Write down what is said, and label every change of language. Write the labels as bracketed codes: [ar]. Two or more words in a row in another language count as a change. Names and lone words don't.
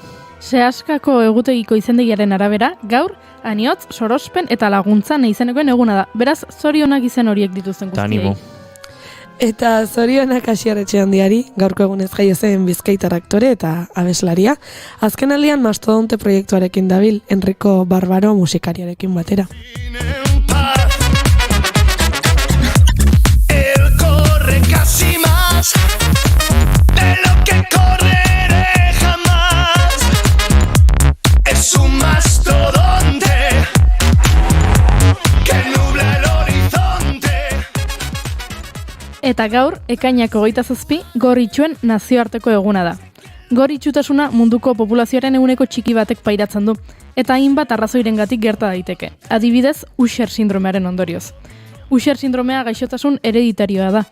[eu] Sehaskako egutegiko izendegiaren arabera, gaur, aniotz, sorospen eta laguntza izenekoen eguna da. Beraz, zorionak izen horiek dituzten guztiei. Animo. Eta zorionak Asier Etxeandiari, gaurko egunez jaio zen bizkaitar aktore eta abeslaria, azken aldian mastodonte proiektuarekin dabil, Enrico Barbaro musikariarekin batera. [es] Casi más de lo que correré jamás. Es un mastodonte que nubla el horizonte. [eu] Eta gaur, ekainak 27, gorritxuen nazioarteko eguna da. Gorritxutasuna munduko populazioaren eguneko txiki batek pairatzen du, eta hainbat arrazoirengatik gerta daiteke. Adibidez, Usher sindromearen ondorioz. Usher sindromea gaixotasun hereditarioa da.